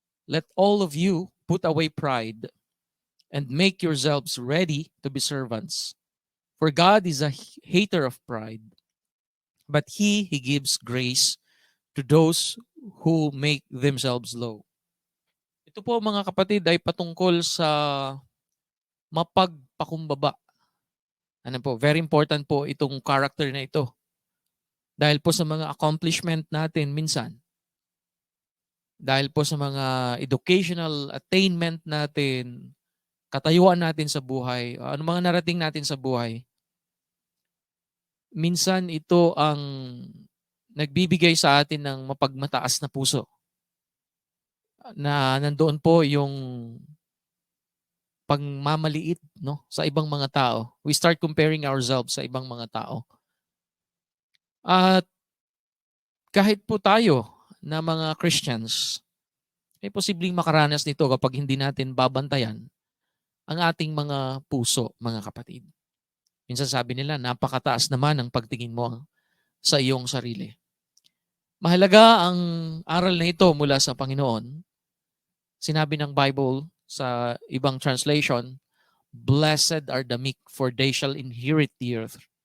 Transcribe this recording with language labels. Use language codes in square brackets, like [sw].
[en] Let all of you put away pride and make yourselves ready to be servants. For God is a hater of pride, but He gives grace to those who make themselves low." [tl] Ito po mga kapatid ay patungkol sa mapagpakumbaba. [en] Very important [tl] po itong character na ito. Dahil po sa mga accomplishment natin minsan, dahil po sa mga educational attainment natin, katayuan natin sa buhay, ano mga narating natin sa buhay, minsan ito ang nagbibigay sa atin ng mapagmataas na puso. Na nandoon po yung pagmamaliit, no, sa ibang mga tao. [en] We start comparing ourselves [tl] sa ibang mga tao. At kahit po tayo na mga Christians, ay posibleng makaranas nito kapag hindi natin babantayan ang ating mga puso, mga kapatid. Minsan sabi nila, napakataas naman ang pagtingin mo sa iyong sarili. Mahalaga ang aral na ito mula sa Panginoon. Sinabi ng Bible sa ibang translation, [en] "Blessed are the meek, for they shall inherit the earth."